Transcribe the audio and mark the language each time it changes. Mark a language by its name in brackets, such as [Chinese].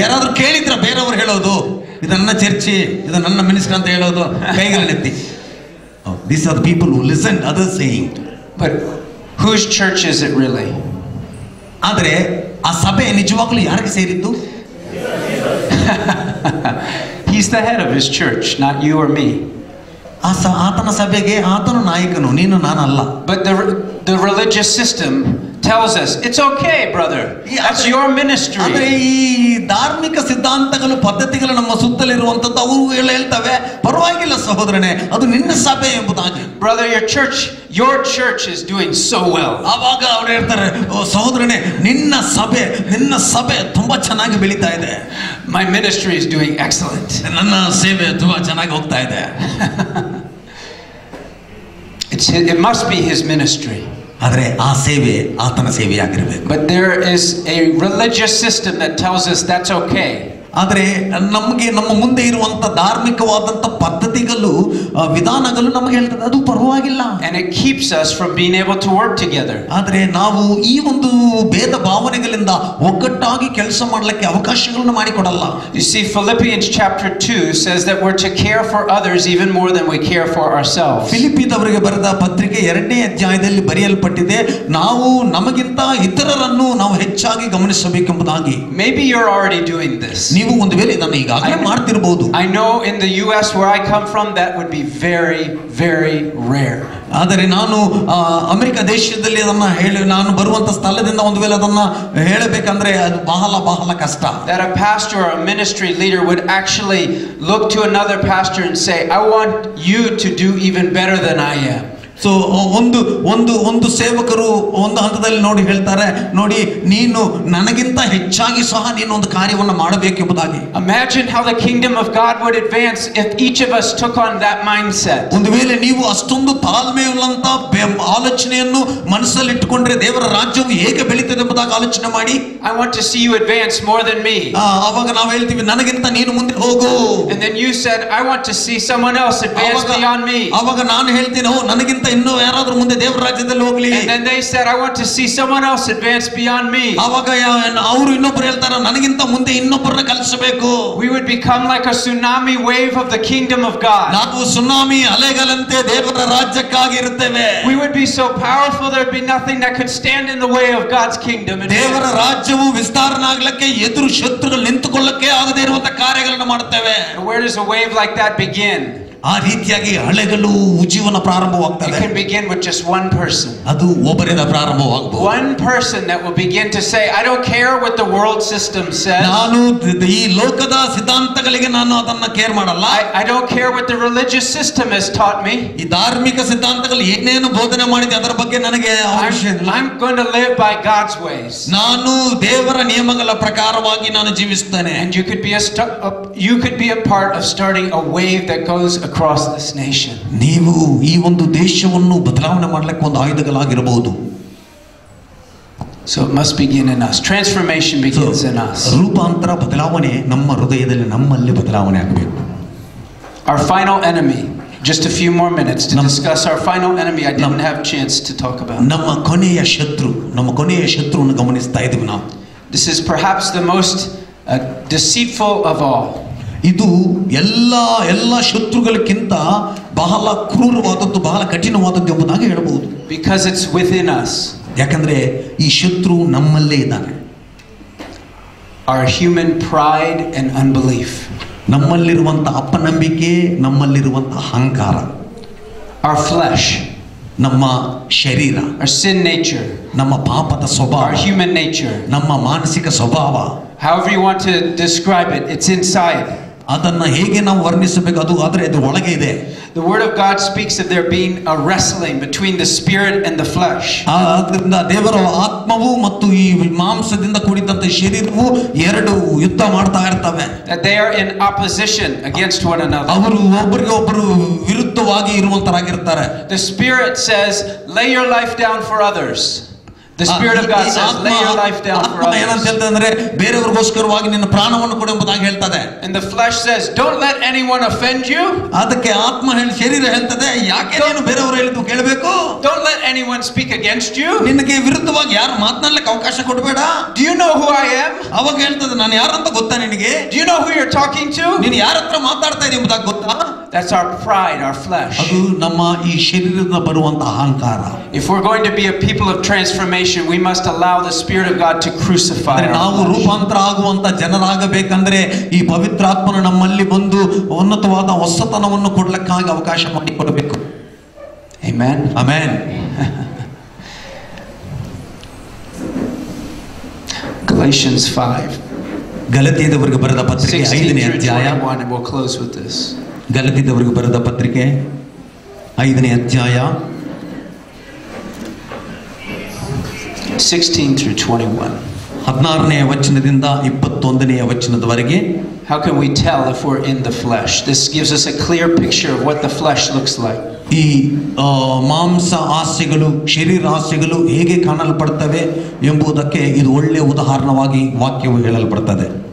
[Kannada] ಯಾರಾದ್ರೂ ಕೇಳಿದ್ರ ಬೇರೆಯವರು ಹೇಳೋದು ಇದು ನನ್ನ ಚರ್ಚಿ, ಇದು ನನ್ನ ಮಿನಿಸ್ಟರ್ ಅಂತ ಹೇಳೋದು? ಕೈಗಳನ್ನೆತ್ತಿ. [English] These are the people who listen others saying. But whose church is it really? [Kannada] ಆದರೆ ಆ ಸಭೆ ನಿಜವಾಗ್ಲೂ ಯಾರಿಗೆ ಸೇರಿದ್ದು? [English] He's the head of his church, not you or me. [Kannada] ಆತನ ಸಭೆಗೆ ಆತನು ನಾಯಕನು, ನೀನು ನಾನಲ್ಲ. [English] But the religious system tells us it's okay, brother, that's your ministry. [Kannada] ಆದರೆ ಈ ಧಾರ್ಮಿಕ ಸಿದ್ಧಾಂತಗಳು ಪದ್ಧತಿಗಳು ನಮ್ಮ ಸುತ್ತಲಿರುವಂತದ್ದು ಅವು ಹೇಳ್ತವೆ, ಪರವಾಗಿಲ್ಲ ಸಹೋದರನೇ, ಅದು ನಿನ್ನ ಸಭೆ ಎಂಬುದಾಗಿ. [English] Brother, your church is doing so well. [Kannada] ಆವಾಗ ಅವರು ಹೇಳ್ತಾರೆ, ಓ ಸಹೋದರನೇ, ನಿನ್ನ ಸಭೆ ತುಂಬಾ ಚೆನ್ನಾಗಿ ಬೆಳೀತಾ ಇದೆ. [English] My ministry is doing excellent. [Kannada] ನನ್ನ ಸೇವೆ ತುಂಬಾ ಚೆನ್ನಾಗಿ ಹೋಗ್ತಾ ಇದೆ. [English] It must be his ministry. [Kannada] ಆದರೆ ಆ ಸೇವೆ ಆತನ ಸೇವೆಯಾಗಿರಬೇಕು. [English] But there is a religious system that tells us that's okay. [Kannada] ಆದರೆ ನಮಗೆ ನಮ್ಮ ಮುಂದೆ ಇರುವಂತ ಧಾರ್ಮಿಕವಾದಂತ ಪದ್ಧತಿಗಳು, ವಿಧಾನಗಳು ನಮಗೆ ಹೇಳ್ತದೆ ಅದು ಪರವಾಗಿಲ್ಲ. [English] And it keeps us from being able to work together. [Kannada] ಆದರೆ ನಾವು ಈ ಒಂದು ಭೇದ ಭಾವನೆಗಳಿಂದ ಒಗ್ಗಟ್ಟಾಗಿ ಕೆಲಸ ಮಾಡಲಿಕ್ಕೆ ಅವಕಾಶಗಳನ್ನು ಮಾಡಿಕೊಡಲ್ಲ. [English] You see, Philippians chapter 2 says that we're to care for others even more than we care for ourselves. [Kannada] ಫಿಲಿಪ್ಪಿದವರಿಗೆ ಬರೆದ ಪತ್ರಿಕೆ 2ನೇ ಅಧ್ಯಾಯದಲ್ಲಿ ಬರೆಯಲ್ಪಟ್ಟಿದೆ, ನಾವು ನಮಗಿಂತ ಇತರರನ್ನು ನಾವು ಹೆಚ್ಚಾಗಿ ಗಮನಿಸಬೇಕೆಂಬುದಾಗಿ. [English] Maybe you're already doing this. [Kannada] ನೀವು ಒಂದು ವೇಳೆ ಇದನ್ನು ಈಗಾಗಲೇ ಮಾಡ್ತಿರಬಹುದು. [English] I know in the US where I come from that would be very, very rare. [Kannada] ಆದರೆ ನಾನು ಅಮೆರಿಕ ದೇಶದಲ್ಲಿ ನಾನು ಬರುವಂತ ಸ್ಥಳದಿಂದ ಒಂದು ವೇಳೆ ಅದನ್ನ ಹೇಳಬೇಕಂದ್ರೆ ಅದು ಬಹಳ ಕಷ್ಟ. [English] That a pastor or a ministry leader would actually look to another pastor and say, "I want you to do even better than I am." [Kannada] So ಒಂದು ಸೇವಕರು ಒಂದು ಹಂತದಲ್ಲಿ ನೋಡಿ ಹೇಳ್ತಾರೆ, ನೋಡಿ ನೀನು ನನಗಿಂತ ಹೆಚ್ಚಾಗಿ ಸಹ ನೀನು ಒಂದು ಕಾರ್ಯವನ್ನು ಮಾಡಬೇಕೆಂಬುದಾಗಿ. [English] Imagine how the kingdom of God would advance if each of us took on that mindset. [Kannada] ಒಂದು ವೇಳೆ ನೀವು ಅಷ್ಟೊಂದು ತಾಳ್ಮೆಯುಳ್ಳಂತ ಆಲೋಚನೆಯನ್ನು ಮನಸ್ಸಲ್ಲಿ ಇಟ್ಟುಕೊಂಡ್ರೆ ದೇವರ ರಾಜ್ಯವು ಹೇಗೆ ಬೆಳೀತದೆ ಎಂಬುದಾಗಿ ಆಲೋಚನೆ ಮಾಡಿ. [English] I want to see you advance more than me. [Kannada] ಅವಾಗ ನಾವು ಹೇಳ್ತೀವಿ, ನನಗಿಂತ ನೀನು ಮುಂದೆ ಹೋಗು. [English] And then you said, "I want to see someone else advance beyond me." [Kannada] ಅವಾಗ ನಾನು ಹೇಳ್ತೀನಿ, ನನಗಿಂತ ಇನ್ನೂ ಯಾರಾದ್ರೂ ಮುಂದೆ ದೇವರ ರಾಜ್ಯದಲ್ಲಿ ಹೋಗಲಿ. [English] And then they said, "I want to see someone else advance beyond me." [Kannada] ಅವಾಗ ಅವರು ಇನ್ನೊಬ್ಬರು ಹೇಳ್ತಾರೆ, ನನಗಿಂತ ಮುಂದೆ ಇನ್ನೊಬ್ಬರನ್ನ ಕಲಿಸಬೇಕು. [English] We would become like a tsunami wave of the kingdom of God. [Kannada] ನಾವು ಸುನಾಮಿ ಅಲೆಗಳಂತೆ ದೇವರ ರಾಜ್ಯಕ್ಕಾಗಿ ಇರುತ್ತೇವೆ. [English] We would be so powerful there would be nothing that could stand in the way of God's kingdom. [Kannada] ದೇವರ ರಾಜ್ಯವು ವಿಸ್ತರಣೆ ಆಗಲಿಕ್ಕೆ ಎದುರು ಶತ್ರುಗಳು ನಿಂತುಕೊಳ್ಳಕ್ಕೆ ಆಗದೇ ಇರುವಂತ ಕಾರ್ಯಗಳನ್ನು ಮಾಡುತ್ತೇವೆ. [English] Where does a wave like that begin? [Kannada] ಆ ರೀತಿಯಾಗಿ ಅಲೆಗಳು ಉಜ್ಜೀವನ ಪ್ರಾರಂಭವಾಗ್ತದೆ. [English] It can begin with just one person. [Kannada] ಅದು ಒಬ್ಬರಿಂದ ಪ್ರಾರಂಭವಾಗಬಹುದು. [English] One person that will begin to say, "I don't care what the world system says. [Kannada] ನಾನು ಈ ಲೋಕದ ಸಿದ್ಧಾಂತಗಳಿಗೆ ನಾನು ಅದನ್ನ ಕೇರ್ ಮಾಡಲ್ಲ. [English] I don't care what the religious system has taught me. [Kannada] ಈ ಧಾರ್ಮಿಕ ಸಿದ್ಧಾಂತಗಳು ಏನೇನು ಬೋಧನೆ ಮಾಡಿದೆ ಅದರ ಬಗ್ಗೆ ನನಗೆ ಅವಶ್ಯಕತೆ ಇಲ್ಲ. [English] I'm going to live by God's ways. [Kannada] ನಾನು ದೇವರ ನಿಯಮಗಳ ಪ್ರಕಾರವಾಗಿ ನಾನು ಜೀವಿಸುತ್ತೇನೆ." [English] And you could be a part of starting a wave that goes across this nation. [Kannada] ನೀವು ಈ ಒಂದು ದೇಶವನ್ನು ಬದಲಾವಣೆ ಮಾಡಲಿಕ್ಕೆ ಒಂದು ಆಯುಧಗಳಾಗಿರಬಹುದು. [English] So it must begin in us. Transformation begins in us. [Kannada] ರೂಪಾಂತರ ಬದಲಾವಣೆ ನಮ್ಮ ಹೃದಯದಲ್ಲಿ ನಮ್ಮಲ್ಲಿ ಬದಲಾವಣೆ ಆಗಬೇಕು. [English] Our final enemy. Just a few more minutes to discuss our final enemy. I didn't have chance to talk about. [Kannada] ನಮ್ಮ ಕೊನೆಯ ಶತ್ರುವನ್ನು ಗಮನಿಸ್ತಾ ಇದ್ದೀವಿ ನಾವು. [English] This is perhaps the most deceitful of all. [Kannada] ಇದು ಎಲ್ಲ ಶತ್ರುಗಳಕ್ಕಿಂತ ಬಹಳ ಕ್ರೂರವಾದದ್ದು, ಬಹಳ ಕಠಿಣವಾದದ್ದು ಎಂಬುದಾಗಿ ಹೇಳಬಹುದು. [English] Because it's within us. [Kannada] ಯಾಕಂದ್ರೆ ಈ ಶತ್ರು ನಮ್ಮಲ್ಲೇ ಇದ್ದಾನೆ. [English] Our human pride and unbelief. [Kannada] ನಮ್ಮಲ್ಲಿರುವಂತ ಅಪನಂಬಿಕೆ, ನಮ್ಮಲ್ಲಿರುವಂತ ಅಹಂಕಾರ. [English] Our flesh. [Kannada] ನಮ್ಮ ಶರೀರ. [English] Our sin nature. [Kannada] ನಮ್ಮ ಪಾಪದ ಸ್ವಭಾವ. [English] Our human nature. [Kannada] ನಮ್ಮ ಮಾನಸಿಕ ಸ್ವಭಾವ. [English] However you want to describe it, it's inside. [Kannada] ಅದನ್ನ ಹೇಗೆ ನಾವು ವರ್ಣಿಸಬೇಕು, ಅದು ಒಳಗೆ ಇದೆ. [English] The word of God speaks of there being a wrestling between the spirit and the flesh. [Kannada] ಆದ್ದರಿಂದ ದೇವರ ಆತ್ಮವು ಮತ್ತು ಈ ಮಾಂಸದಿಂದ ಕೂಡಿದಂತ ಶರೀರವು ಎರಡು ಯುದ್ಧ ಮಾಡ್ತಾ ಇರ್ತವೆ. [English] That they are in opposition against one another. [Kannada] ಅವರು ಒಬ್ಬರಿಗೊಬ್ಬರು ವಿರುದ್ಧವಾಗಿ ಇರುವಂತರಾಗಿರ್ತಾರೆ. [English] The spirit says, lay your life down for others. The spirit of God says, lay your life down for others. [Kannada] ಏನಂತ ಹೇಳ್ತಂದ್ರೆ ಬೇರೆಯವರಿಗೋಸ್ಕರವಾಗಿ ನಿನ್ನ ಪ್ರಾಣವನ್ನು ಕೊಡು ಎಂಬುದಾಗಿ ಹೇಳ್ತದೆ. [English] And the flesh says, don't let anyone offend you. [Kannada] ಅದಕ್ಕೆ ಶರೀರ ಹೇಳ್ತದೆ, ಯಾಕೆ ನೀನು ಬೇರೆಯವರು ಹೇಳಿದ್ದು ಕೇಳಬೇಕು? [English] Don't let anyone speak against you. [Kannada] ನಿನಗೆ ವಿರುದ್ಧವಾಗಿ ಯಾರು ಮಾತನಾಡಲಿಕ್ಕೆ ಅವಕಾಶ ಕೊಡಬೇಡ. [English] Do you know who I am? [Kannada] ಅವಾಗ ಹೇಳ್ತದೆ, ನಾನು ಯಾರಂತ ಗೊತ್ತಾ ನಿನಗೆ? [English] Do you know who you're talking to? [Kannada] ನೀನು ಯಾರ ಹತ್ರ ಮಾತಾಡ್ತಾ ಇದೀಯ ಎಂಬುದಾಗಿ ಗೊತ್ತಾ? [English] That's our pride, our flesh. [Kannada] ಅದು ನಮ್ಮ ಈ ಶರೀರದಿಂದ ಬರುವಂತ ಅಹಂಕಾರ. [English] If we're going to be a people of transformation, we must allow the Spirit of God to crucify. [Kannada] ನಾವು ರೂಪಾಂತರ ಆಗುವಂತ ಜನರಾಗಬೇಕಂದ್ರೆ ಈ ಪವಿತ್ರಾತ್ಮನು ನಮ್ಮಲ್ಲಿ ಬಂದು ಉನ್ನತವಾದ ಹೊಸತನವನ್ನು ಕೊಡ್ಲಿಕ್ಕಾಗಿ ಅವಕಾಶ ಮಾಡಿಕೊಡಬೇಕು. [English] Amen. Amen. Galatians 5. [Kannada] ಗಲಾತ್ಯದವರಿಗೆ ಬರೆದ ಪತ್ರಿಕೆ 5ನೇ ಅಧ್ಯಾಯ. [English] We'll close with this. [Kannada] ಗಲಾತ್ಯದವರಿಗೆ ಬರೆದ ಪತ್ರಿಕೆ 5ನೇ ಅಧ್ಯಾಯ [English] 16 through 21. [Kannada] 16ನೇ ವಚನದಿಂದ 21ನೇ ವಚನದವರೆಗೆ. [English] How can we tell if we're in the flesh? This gives us a clear picture of what the flesh looks like. [Kannada] ಈ ಮಾಂಸ ಆಸೆಗಳು, ಶರೀರ ಆಸೆಗಳು ಹೇಗೆ ಕಾಣಲ್ಪಡ್ತವೆ ಎಂಬುದಕ್ಕೆ ಇದು ಒಳ್ಳೆಯ ಉದಾಹರಣವಾಗಿ ವಾಕ್ಯವು ಹೇಳಲ್ಪಡ್ತದೆ.